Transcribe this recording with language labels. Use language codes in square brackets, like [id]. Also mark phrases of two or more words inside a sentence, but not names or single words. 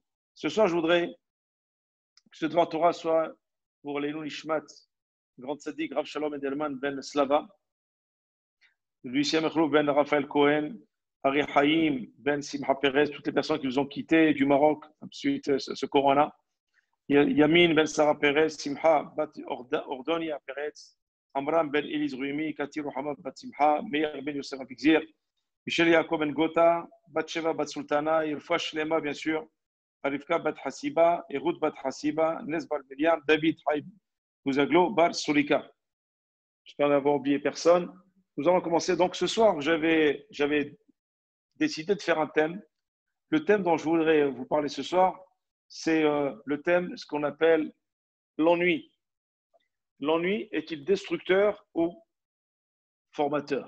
[fr] Ce soir, je voudrais que ce devant Torah soit pour [he] לעילוי נשמת, [fr] grand tzaddik, Rav Shalom Edelman ben Slava, Lucien Mechlou ben Raphaël Cohen, Ari Haïm ben Simcha Perez, toutes les personnes qui nous ont quittés du Maroc suite ce corona. Yamin ben Sarah Perez, Simcha bat Ordonia Perez, Amram ben Eliz Ruimi, Kati Ruhama bat Simcha, Meir ben Yosef Abigzir, Michel Yaakov ben Gota, Batsheva bat Sultana, [he] רפואה שלמה [fr] bien sûr, Arifka bat Hasiba, Erut bat Hasiba, Nesbal Meliam, David Haïb Mouzaglo, Bar Sulika. J'espère n'avoir oublié personne. Nous allons commencer. Donc ce soir, j'avais décidé de faire un thème. Le thème dont je voudrais vous parler ce soir, c'est le thème, ce qu'on appelle l'ennui. L'ennui est-il destructeur ou formateur?